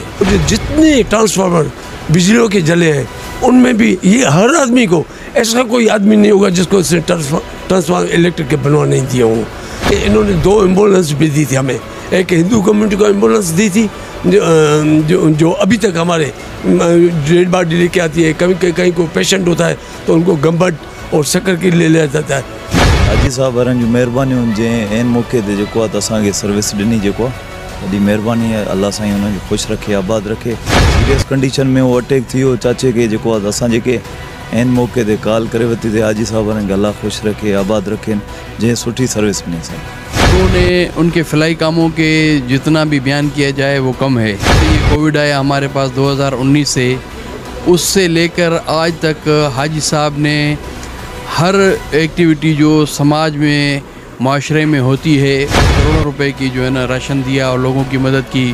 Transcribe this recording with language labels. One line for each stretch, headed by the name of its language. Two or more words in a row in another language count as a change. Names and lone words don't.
Urdu: جو جتنے ٹرانسفارمر بجلیوں کے جلے ہیں ان میں بھی یہ ہر آدمی کو، ایسا کوئی آدمی نہیں ہوگا جس کو اس نے
English: transformer electric
Urdu: کے بنوا نہیں دیا ہو. انہوں نے 2 ایمبولینس بھی دی تھی ہمیں، ایک ہندو کمیونٹی کو ایمبولینس دی تھی جو ابھی تک ہمارے
English: dead body
Urdu: لے کے آتی ہے. کہیں کوئی پیشنٹ ہوتا ہے تو ان کو گمبٹ اور شکر کی لے لیا جاتا ہے.
Sindhi: हाजी साहब वारनि जूं महिरबानियूं जंहिं एन मौक़े ते जेको आहे त असांखे सर्विस ॾिनी, जेको आहे वॾी महिरबानी आहे। अल्लाह साईं हुनखे ख़ुशि रखे, आबाद रखे।
English: serious condition
Sindhi: में वो अटैक थी वियो चाचे खे, जेको आहे त असां जेके एन मौक़े ते कॉल करे वरिती थी। हाजी साहब वारनि खे अल्लाह ख़ुशि रखे, आबाद रखे, जंहिं सुठी सर्विस ॾिनी असांखे।
Urdu: انہوں نے ان کے فلاحی کاموں کے جتنا بھی بیان کیا جائے وہ کم ہے. یہ کووڈ آیا ہمارے پاس 2019 سے، اس سے لے کر آج تک حاجی صاحب نے ہر ایکٹیویٹی جو سماج میں، معاشرے میں ہوتی ہے، کروڑوں روپے کی جو ہے نا راشن دیا اور لوگوں کی مدد کی.